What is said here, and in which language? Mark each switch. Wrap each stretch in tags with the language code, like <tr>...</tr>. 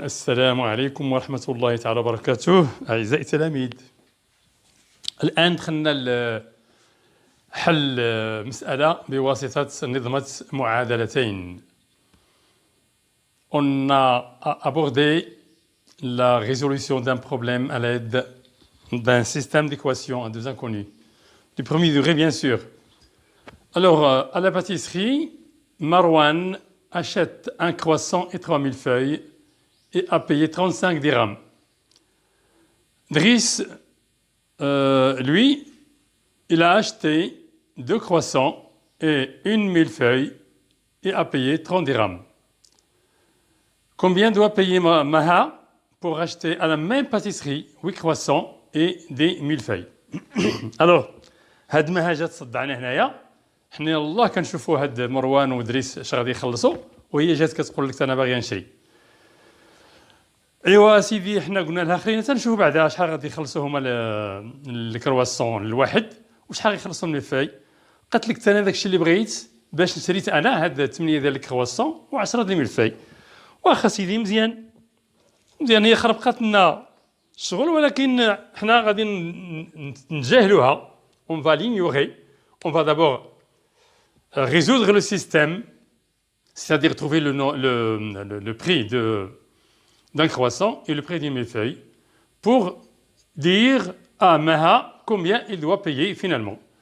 <ar>السلام عليكم ورحمة الله تعالى وبركاته. أعزائي التلاميذ، الآن دخلنا حل مسألة بواسطة نظمة معادلتين.</ar> <fr>On a abordé la résolution d'un problème à l'aide d'un système d'équations à deux inconnus. Du premier degré, bien sûr. Alors, à la pâtisserie, Marwan achète un croissant et 3000 feuilles et a payé 35 dirhams. Driss, lui, il a acheté 2 croissants et 1000 feuilles et a payé 30 dirhams. Combien doit payer Maha pour acheter à la même pâtisserie 8 croissants et des 1000 feuilles?</fr> <ar>Alors, هاد ما جات تصدعنا هنايا. حنا يلاه كنشوفوا هاد مروان ودريس اش غادي يخلصوا وهي جات كتقول لك انا باغي نشري. ايوا سيدي، حنا قلنا لها خلينا تنشوفوا بعدا شحال غادي يخلصوا هما الكرواسون الواحد وشحال غيخلصوا من الفاي. قالت لك انا داكشي اللي بغيت باش شريت انا هاد 8 ديال الكرواسون و10 ديال الفاي. واخا سيدي، مزيان هي خربقات لنا الشغل، ولكن حنا غادي نتجاهلوها.</ar> <fr>On va l'ignorer. On va d'abord résoudre le système, c'est-à-dire trouver le prix d'un croissant et le prix d'une millefeuille pour dire à Maha combien il doit payer finalement.</fr>